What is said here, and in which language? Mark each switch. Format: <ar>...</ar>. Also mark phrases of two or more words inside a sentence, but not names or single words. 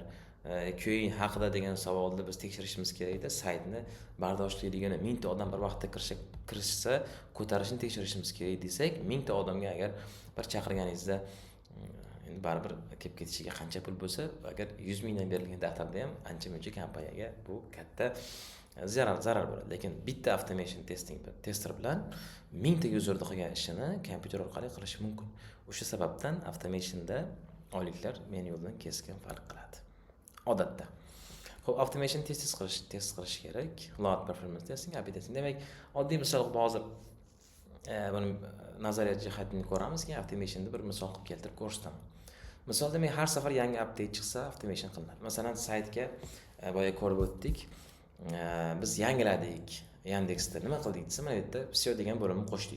<uz>QA haqida degan savolni biz tekshirishimiz kerakda, saytni bardoshliligini 1000 ta odam bir vaqtda kirishsa, ko'tarishni tekshirishimiz kerak desak, 1000 ta odamga agar bir chaqirganingizda endi baribir kelib ketishiga qancha pul bo'lsa, agar 100 mingdan berilgan daftarda ham ancha-muncha kompaniyaga bu katta zarar bo'ladi. Lekin bitta</uz> <en>automation testing tester</en> <uz>bilan 1000 ta userda qilgan ishini kompyuter orqali qilish mumkin. O'sha sababdan automationda oyliklar manualdan keskin farq qiladi. Odatda. Xo'p,</uz> <en>automation test</en> <uz>qilish kerak.</uz> <en>Load performance testing, A/B testing.</en> <uz>Demak, oddiy misol hozir buni nazariyat jihatini ko'ramiz, keyin automationni bir misol qilib keltirib ko'rsataman. Misol demak, har safar yangi update chiqsa automation qilinadi. Masalan, saytga boya ko'rib o'tdik. Biz yangiladik. Yandexda nima qildik desa, mana bu yerda все degan bo'limni qo'shdik.</uz>